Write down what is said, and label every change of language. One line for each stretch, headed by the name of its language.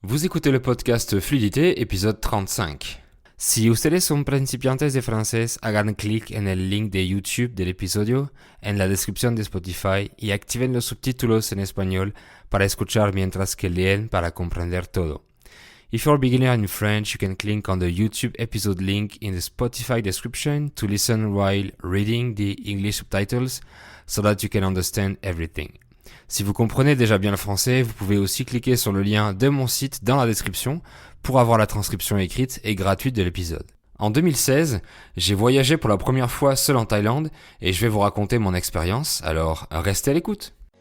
French: Vous écoutez le podcast Fluidité, épisode 35.
Spanish: Si ustedes son principiantes de francés, hagan clic en el link de YouTube del episodio en la descripción de Spotify y activen los subtítulos en español para escuchar mientras que leen para comprender todo.
English: If you're a beginner in French, you can click on the YouTube episode link in the Spotify description to listen while reading the English subtitles so that you can understand everything.
French: Si vous comprenez déjà bien le français, vous pouvez aussi cliquer sur le lien de mon site dans la description pour avoir la transcription écrite et gratuite de l'épisode. En 2016, j'ai voyagé pour la première fois seul en Thaïlande et je vais vous raconter mon expérience, alors restez à l'écoute.